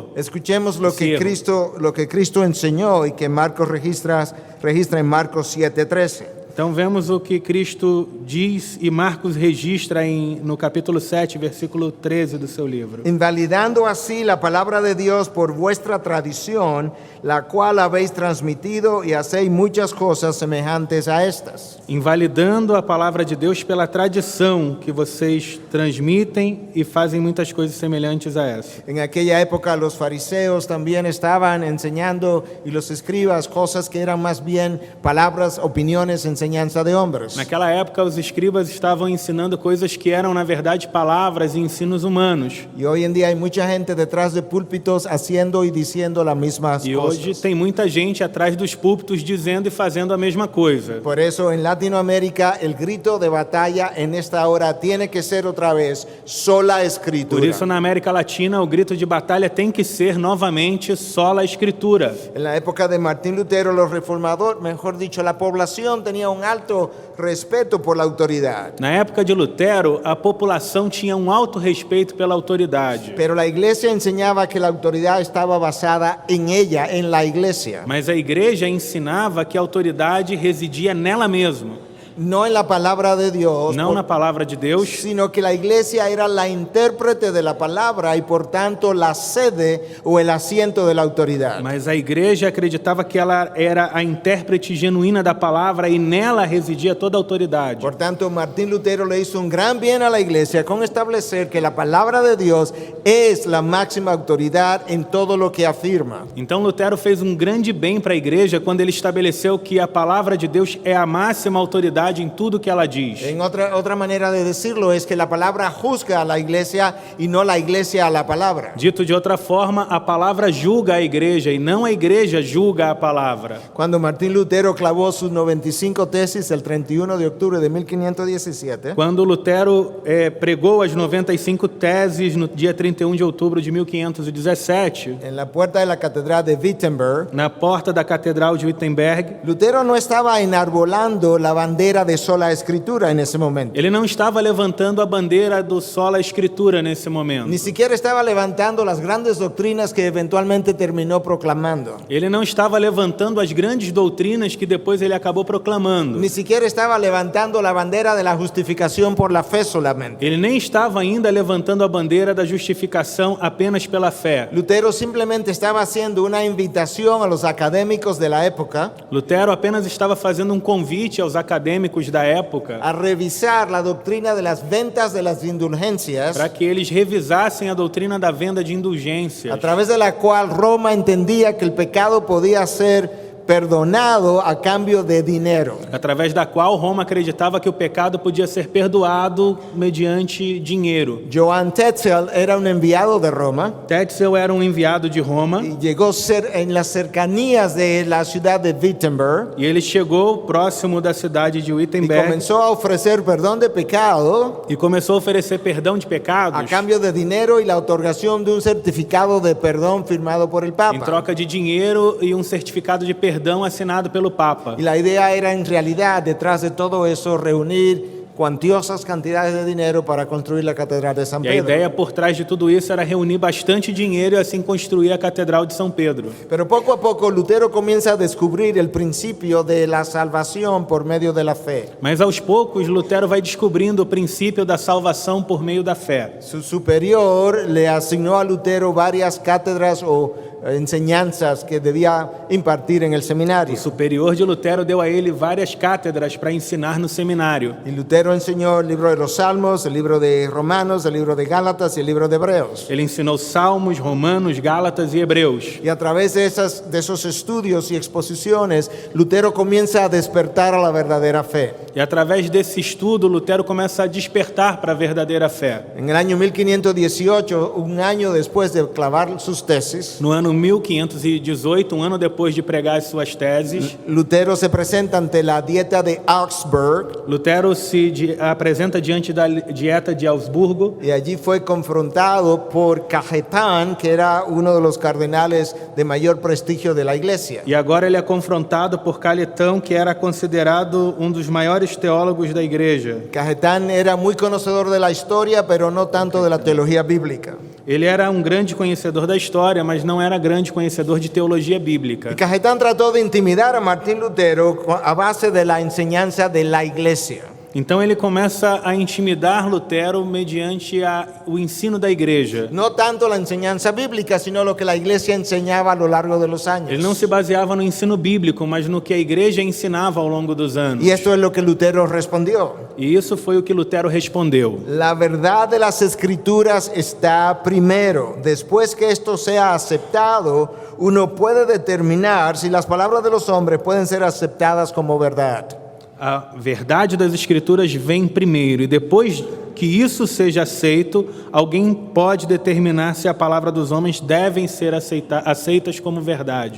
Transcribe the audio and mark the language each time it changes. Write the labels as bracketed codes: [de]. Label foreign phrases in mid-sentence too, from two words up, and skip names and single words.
[es] Escuchemos lo que Cristo enseñó y que Marcos registra en Marcos 7:13. [pt] Então vemos o que Cristo diz e Marcos registra no capítulo 7, versículo 13 do seu livro. [es] Invalidando así la palabra de Dios por vuestra tradición, la cual habéis transmitido y hacéis muchas cosas semejantes a estas. [pt] Invalidando a palavra de Deus pela tradição que vocês transmitem e fazem muitas coisas semelhantes a essa. [es] En aquella época los fariseos también estaban enseñando y los escribas cosas que eran más bien palabras, opiniones, enseñanza de hombres. [pt] Naquela época, os escribas estavam ensinando coisas que eram, na verdade, palavras e ensinos humanos. [es] Y hoy en día hay mucha gente detrás de púlpitos haciendo y diciendo las mismas [pt] E [es] cosas. [pt] hoje tem muita gente atrás dos púlpitos dizendo e fazendo a mesma coisa. [es] Por eso en Latinoamérica el grito de batalla en esta hora tiene que ser otra vez sola escritura. [pt] Por isso, na América Latina, o grito de batalha tem que ser novamente sola escritura. [es] En la época de Martín Lutero, los reformadores, mejor dicho, la población tenía un alto respeto por la autoridad. [pt] Na época de Lutero, a população tinha um alto respeito pela autoridade. [es] Pero la iglesia enseñaba que la autoridad estaba basada en ella, en la iglesia. [pt] Mas a igreja ensinava que a autoridade residia nela mesma. [es] No en la palabra de Dios, [pt] Não na palavra de Deus, [es] sino que la iglesia era la intérprete de la palabra y por tanto la sede o el asiento de la autoridad. [pt] mas a igreja acreditava que ela era a intérprete genuína da palavra e nela residia toda a autoridade. [es] Por tanto, Martín Lutero le hizo un gran bien a la iglesia con establecer que la palabra de Dios es la máxima autoridad en todo lo que afirma. [pt] Então Lutero fez um grande bem para a igreja quando ele estabeleceu que a palavra de Deus é a máxima autoridade em tudo que ela diz. [es] En otra manera de decirlo es que la palabra juzga a la iglesia y no la iglesia a la palabra. [pt] Dito de outra forma, a palavra julga a igreja e não a igreja julga a palavra. [es] Cuando Martín Lutero clavó sus 95 tesis el 31 de octubre de 1517, [pt] Quando Lutero pregou as 95 teses no dia 31 de outubro de 1517, [es] en la puerta de la catedral de Wittenberg, [pt] na porta da Catedral de Wittenberg, [es] Lutero no estaba enarbolando la bandera de sola escritura en ese momento. [pt] ele não estava levantando a bandeira do sola escritura nesse momento. [es] Ni siquiera estaba levantando las grandes doctrinas que eventualmente terminó proclamando. [pt] Ele não estava levantando as grandes doutrinas que depois ele acabou proclamando. [es] Ni siquiera estaba levantando la bandera de la justificación por la fe solamente. [pt] Ele nem estava ainda levantando a bandeira da justificação apenas pela fé. [es] Lutero simplemente estaba haciendo una invitación a los académicos de la época [pt] Lutero apenas estava fazendo um convite aos acadêmicos acadêmicos da época [es] a revisar la doctrina de las ventas de las indulgencias, [pt] para que eles revisassem a doutrina da venda de indulgências, [es] a través de la cual Roma entendía que el pecado podía ser perdonado a cambio de dinero. [pt] através da qual Roma acreditava que o pecado podia ser perdoado mediante dinheiro. [es] Johann Tetzel era un enviado de Roma [pt] Tetzel era um enviado de Roma [es] y llegó en las cercanías de la ciudad de Wittenberg [pt] e ele chegou próximo da cidade de [es] y Wittenberg comenzó a ofrecer perdón de pecado [pt] e começou a oferecer perdão de [es] a [pt] pecados [es] cambio de dinero y la otorgación de un certificado de perdón firmado por el [pt] em [es] Papa. [pt] troca de dinheiro e um certificado de perdão assinado pelo Papa. [es] Y la idea era en realidad, detrás de todo eso, reunir cuantiosas cantidades de dinero para construir la Catedral de San [pt] E a [es] Pedro. [pt] ideia por trás de tudo isso era reunir bastante dinheiro e assim construir a Catedral de São Pedro. [es] Pero poco a poco Lutero comienza a descubrir el principio de la salvación por medio de la fe. [pt] Mas aos poucos, Lutero vai descobrindo o princípio da salvação por meio da fé. [es] Su superior le asignó a Lutero varias cátedras o enseñanzas que debía impartir en el [pt] O [es] seminario. [pt] superior de Lutero deu a ele várias cátedras para ensinar no seminário. [es] Y Lutero enseñó el libro de los Salmos, el libro de Romanos, el libro de Gálatas y el libro de Hebreos. [pt] Ele ensinou Salmos, Romanos, Gálatas e Hebreus. [es] Y a través de esos estudios y exposiciones, Lutero comienza a despertar a la verdadera fe. [pt] E através desse estudo, Lutero começa a despertar para a verdadeira fé. [es] En el año 1518, un año después de clavar sus tesis, [pt] No ano 1518, um ano depois de pregar as suas teses, [es] Lutero se presenta ante la dieta de Augsburg [pt] Lutero se apresenta diante da dieta de Augsburgo [es] y allí fue confrontado por Cajetán, que era uno de los cardenales de mayor prestigio de la iglesia. [pt] e agora ele é confrontado por Caletão, que era considerado um dos maiores teólogos da igreja. [es] Cajetán era muy conocedor de la historia, pero no tanto de la teología bíblica. [pt] Ele era um grande conhecedor da história, mas não era grande conhecedor de teologia bíblica. [es] Y Cajetán trató de intimidar a Martín Lutero a base de la enseñanza de la iglesia. [pt] Então ele começa a intimidar Lutero mediante o ensino da igreja. [es] No tanto la enseñanza bíblica, sino lo que la iglesia enseñaba a lo largo de los años. [pt] Ele não se baseava no ensino bíblico, mas no que a igreja ensinava ao longo dos anos. [es] Y esto es lo que Lutero respondió. [pt] E isso foi o que Lutero respondeu. [es] La verdad de las escrituras está primero. Después que esto sea aceptado, uno puede determinar si las palabras de los hombres pueden ser aceptadas como verdad. [pt] A verdade das Escrituras vem primeiro, e depois que isso seja aceito, alguém pode determinar se a palavra dos homens devem ser aceitas como verdade.